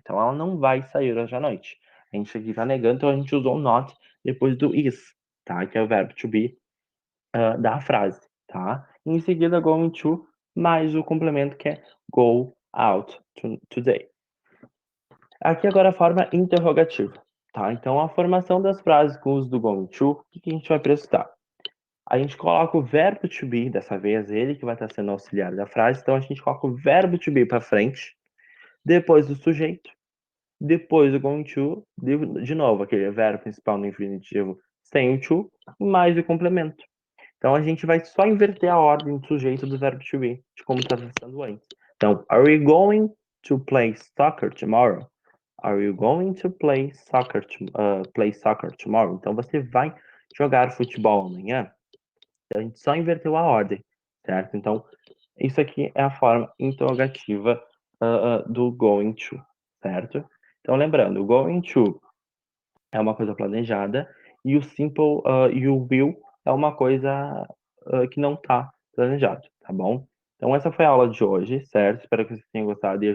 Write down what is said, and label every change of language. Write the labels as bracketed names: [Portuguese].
[Portuguese] Então, ela não vai sair hoje à noite. A gente aqui tá negando, então a gente usou not depois do is, tá? Que é o verbo to be da frase, tá? Em seguida, going to, mais o complemento que é [English] go out today. [Portuguese] Aqui agora a forma interrogativa, tá? Então, a formação das frases com o uso do going to, o que a gente vai prestar? A gente coloca o verbo to be, dessa vez ele que vai estar sendo auxiliar da frase, então a gente coloca o verbo to be para frente, depois do sujeito, depois do going to, de novo, aquele verbo principal no infinitivo sem o to, mais o complemento. Então a gente vai só inverter a ordem do sujeito do verbo to be, de como estava sendo antes. [English] Então, are we going to play soccer tomorrow? Are you going to play soccer tomorrow? [Portuguese] Então você vai jogar futebol amanhã? A gente só inverteu a ordem, certo? Então, isso aqui é a forma interrogativa do going to, certo? Então, lembrando, o going to é uma coisa planejada e o simple e o will é uma coisa que não está planejado, tá bom? Então, essa foi a aula de hoje, certo? Espero que vocês tenham gostado e